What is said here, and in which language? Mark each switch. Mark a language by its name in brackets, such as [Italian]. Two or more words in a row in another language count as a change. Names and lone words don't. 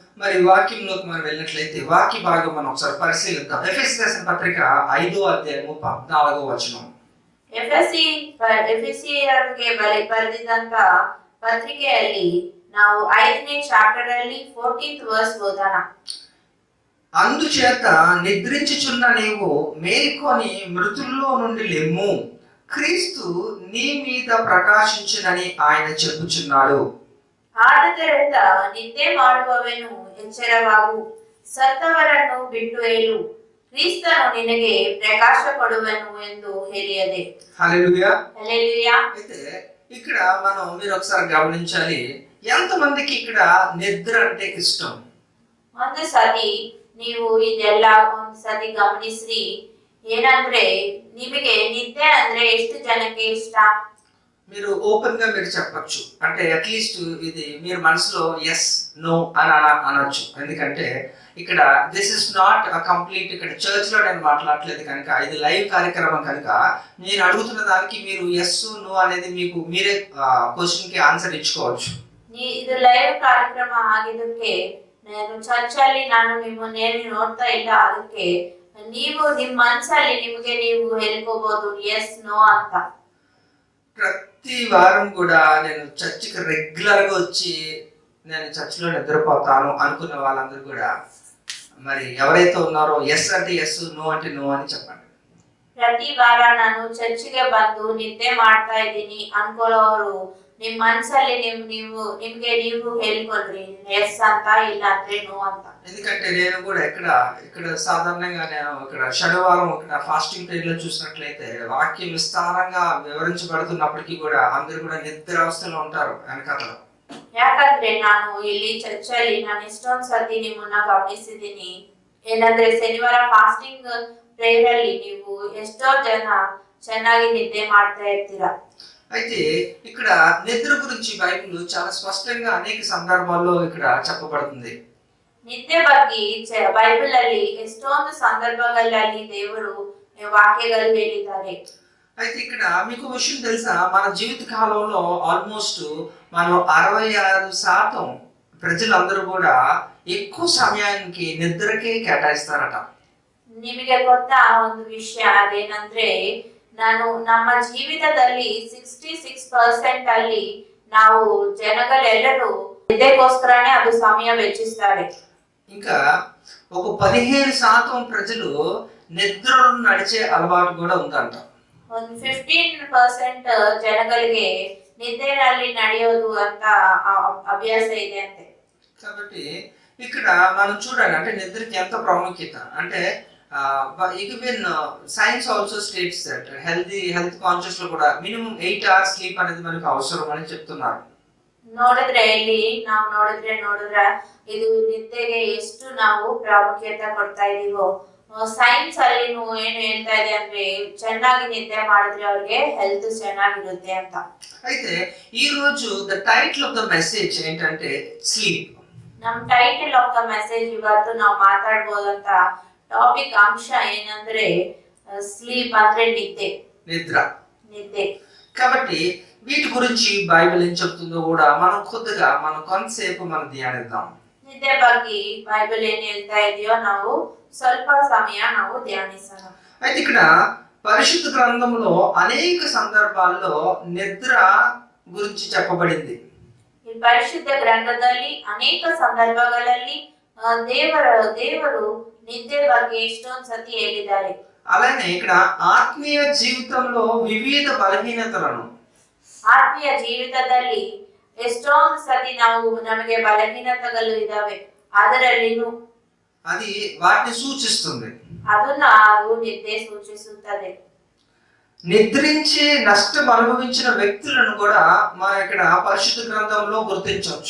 [Telugu] మరి వాక్యంలోకి మనం వెళ్ళినట్లయితే వాక్య భాగం మనం ఒకసారి పరిశీలిద్దాం. ఎఫెసీ రాసిన పత్రిక 5వ అధ్యాయము 14వ వచనం. [Kannada] ಎಫೆಸಿಯರಿಗೆ ಬರೆದಿದ್ದಂತ ಪತ್ರಿಕೆಯಲ್ಲಿ ನಾವು 5ನೇ ಚಾಪ್ಟರ್ ಅಲ್ಲಿ 14th ವರ್ಸ್ ಓದೋಣ. [Telugu] అందుచేత నిద్రించుచున్న నీవు మేల్కొని మృతుల్లో నుండి లెమ్ము, క్రీస్తు నీ మీద ప్రకాశించునని ఆయన చెప్పుచున్నాడు. [Kannada] ಆದದರಿಂದ ನಿದ್ದೆ ಮಾಡುವವನು ಎಚ್ಚರವಾಗು, ಸತ್ತವರನ್ನು ಬಿಟ್ಟು ಏಳು, ಕ್ರಿಸ್ತನು ನಿನಗೆ ಪ್ರಕಾಶ ಕೊಡುವನು ಎಂದು ಹೇಳಿಯದೆ. [Telugu] హల్లెలూయా. హల్లెలూయా. అయితే ఇక్కడ మీరు ఒకసారి గమనించాలి, ఎంతమందికి ఇక్కడ నిద్ర అంటే ఇష్టం? [Kannada] ಒಂದು ಸತಿ ನೀವು ಇದೆಲ್ಲ ಒಂದು ಸತಿ ಗಮನಿಸ್ರಿ, ಏನಂದ್ರೆ ನಿಮಗೆ ನಿದ್ದೆ ಅಂದ್ರೆ ಎಷ್ಟು ಜನಕ್ಕೆ ಇಷ್ಟ? [Telugu] మీరు ఓపెన్ గా మీరు చెప్పచ్చు, అంటే అట్లీస్ట్ ఇది మీరు మనసులో [English] yes no [Telugu] అని అనొచ్చు. ఎందుకంటే ఇక్కడ [English] this is not complete, [Telugu] ఇక్కడ చర్చ్ లో నేను మాట్లాడలేదు కనుక ఇది లైవ్ కార్యక్రమం కనుక నేను అడుగుతున్న దానికి మీరు [English] yes no [Telugu] అనేది మీకు మీరే క్వశ్చన్ కి ఆన్సర్ ఇచ్చుకోవచ్చు. [Kannada] ಇದು ಲೈವ್ ಕಾರ್ಯಕ್ರಮ ಆಗಿದ್ದಕ್ಕೆ ನಾನು ಚರ್ಚಲ್ಲಿ ನಾನು ನಿಮ್ಮನ್ನೇನು ನೋಡ್ತಾ ಇಲ್ಲ, ಅದಕ್ಕೆ ನೀವು ನಿಮ್ಮ ಮನಸ್ಸಲ್ಲಿ ನಿಮಗೆ ನೀವು ಹೇಳ್ಕೋಬಹುದು [English] yes no [Kannada] ಅಂತ. [Telugu] ప్రతి వారం కూడా నేను చర్చికి రెగ్యులర్ గా వచ్చి నేను చర్చిలో నిద్రపోతాను అనుకున్న వాళ్ళందరూ కూడా మరి ఎవరైతే ఉన్నారో ఎస్ అంటే ఎస్, నో అంటే నో అని చెప్పండి. [Kannada] ಪ್ರತಿ ವಾರ ನಾನು ಚರ್ಚಿಗೆ ಬಂದು ನಿದ್ದೆ ಮಾಡ್ತಾ ಇದ್ದೀನಿ ಅನ್ಕೊಳ್ಳೋರು ನಿಮ್ ಮನ್ಸಲ್ಲಿ ನಿಮ್ಗೆ ನೀವು ಹೇಳ್ಕೊಳ್ರಿ ಎಸ್ ಅಂತ, ಇಲ್ಲ ಅಂದ್ರೆ ನೋ ಅಂತ. [Telugu] ఎందుకంటే నేను కూడా ఇక్కడ సాధారణంగా నేను ఇక్కడ శనివారం ఇక్కడ [English] fasting period [Telugu] లో చూసినట్లయితే వాక్యం విస్తారంగా వివరించబడుతున్నప్పటికీ కూడా అందరూ కూడా నిద్రావస్థలో ఉంటారు వెనకాతల. [Kannada] ಯಾಕಂದ್ರೆ ನಾನು ಇಲ್ಲಿ ಚರ್ಚಲ್ಲಿ ನಾನು ಎಷ್ಟೊಂದ್ ಸತಿ ನಿಮ್ಮನ್ನ ಗಮನಿಸಿದೀನಿ. ಏನಂದ್ರೆ ಶನಿವಾರ [English] fasting prayer [Kannada] ಅಲ್ಲಿ ನೀವು ಎಷ್ಟೋ ಜನ ಚೆನ್ನಾಗಿ ನಿದ್ದೆ ಮಾಡ್ತಾ ಇರ್ತೀರಾ. [Telugu] అయితే ఇక్కడ నిద్ర గురించి బైబిల్ చాలా స్పష్టంగా అనేక సందర్భాల్లో ఇక్కడ చెప్పబడుతుంది. [Kannada] ನಿದ್ದೆ ಬಗ್ಗೆ ಬೈಬಲ್ ಅಲ್ಲಿ ಎಷ್ಟೊಂದು ಸಂದರ್ಭಗಳಲ್ಲಿ ದೇವರು ವಾಕ್ಯಗಳು ಹೇಳಿದ್ದಾರೆ. [Telugu] అయితే ఇక్కడ మీకు విషయం తెలుసా, మన జీవిత కాలంలో ఆల్మోస్ట్ మనం 66% ప్రజలందరూ కూడా ఎక్కువ సమయానికి నిద్రకే కేటాయిస్తారట. [Kannada] ನಿಮಗೆ ಗೊತ್ತಾ ಒಂದು ವಿಷಯ ಅದೇನಂದ್ರೆ, ನಮ್ಮ ಜೀವಿತದಲ್ಲಿ 66% ಅಲ್ಲಿ ನಾವು ಜನಗಳೆಲ್ಲರೂ ನಿದ್ದೆಗೋಸ್ಕರನೇ ಅದು ಸಮಯ ವೆಚ್ಚಿಸ್ತಾರೆ. [Telugu] ఇంకా ఒక 15% ప్రజలు నిద్రను నడిచే అలవాటు కూడా ఉందంట. [Kannada] ಒಂದು 15% ಜನಗಳಿಗೆ ನಿದ್ದೆನಲ್ಲಿ ನಡೆಯೋದು ಅಂತ ಅಭ್ಯಾಸ ಇದೆ ಅಂತೆ. [Telugu] కాబట్టి ఇక్కడ మనం చూడాలి అంటే నిద్రకి ఎంత ప్రాముఖ్యత అంటే [English] even science also states that health conscious [Telugu] లో కూడా [English] minimum 8 hours sleep [Telugu] అనేది మనకు అవసరం అని చెప్తున్నారు. [Kannada] ನೋಡಿದ್ರೆ ಇದು ನಿದ್ದೆಗೆ ಎಷ್ಟು ನಾವು ಪ್ರಾಮುಖ್ಯತೆ ಕೊಡ್ತಾ ಇದೀವೋ, ಸೈನ್ಸ್ ಅಲ್ಲಿ ಏನು ಹೇಳ್ತಾ ಇದೆ ಅಂದ್ರೆ ಚೆನ್ನಾಗಿ ನಿದ್ದೆ ಮಾಡಿದ್ರೆ ಅವ್ರಿಗೆ ಹೆಲ್ತ್ ಚೆನ್ನಾಗಿರುತ್ತೆ ಅಂತ. [Telugu] అయితే ఈ రోజు [English] the title of the message [Telugu] ఏంటంటే స్లీప్. [Kannada] ನಮ್ [English] title of the message [Kannada] ಇವತ್ತು ನಾವು ಮಾತಾಡಬಹುದಂತ ಟಾಪಿಕ್ ಅಂಶ ಏನಂದ್ರೆ ಸ್ಲೀಪ್ ಅಂದ್ರೆ [Telugu] నిద్ర. [Kannada] నిద్ದೆ. [Telugu] కాబట్టి వీటి గురించి బైబిల్ ఏం చెప్తుందో కూడా మనం కొంతసేపు మనం ధ్యానిద్దాం. [Kannada] ನಿದ್ದೆ ಬಗ್ಗೆ ಬೈಬಲ್ ಏನ್ ಹೇಳ್ತಾ ಇದೆಯೋ ನಾವು ಸ್ವಲ್ಪ ಸಮಯ ನಾವು ಧ್ಯಾನಿಸೋಣ. [Telugu] అయితే ఇక్కడ పరిశుద్ధ గ్రంథంలో అనేక సందర్భాల్లో నిద్ర గురించి చెప్పబడింది. [Kannada] ಈ ಪರಿಶುದ್ಧ ಗ್ರಂಥದಲ್ಲಿ ಅನೇಕ ಸಂದರ್ಭಗಳಲ್ಲಿ ದೇವರು ನಿದ್ದೆ ಬಗ್ಗೆ ಎಷ್ಟೊಂದು ಸತಿ ಹೇಳಿದ್ದಾರೆ. [Telugu] అలానే ఇక్కడ ఆత్మీయ జీవితంలో వివిధ బలహీనతలను, [Kannada] ಆತ್ಮೀಯ ಜೀವಿತದಲ್ಲಿ ಎಷ್ಟೊಂದು ಸತಿ ನಮಗೆ ಬಲಹೀನತೆಗಳು ಇದಾವೆ, ಅದರಲ್ಲಿನೂ [Telugu] అది వాటిని సూచిస్తుంది. [Kannada] ಅದು ನಿದ್ದೆ ಸೂಚಿಸುತ್ತದೆ. [Telugu] నిద్రించి నష్టం అనుభవించిన వ్యక్తులను కూడా మనం ఇక్కడ పరిశుద్ధ గ్రంథంలో గుర్తించవచ్చు.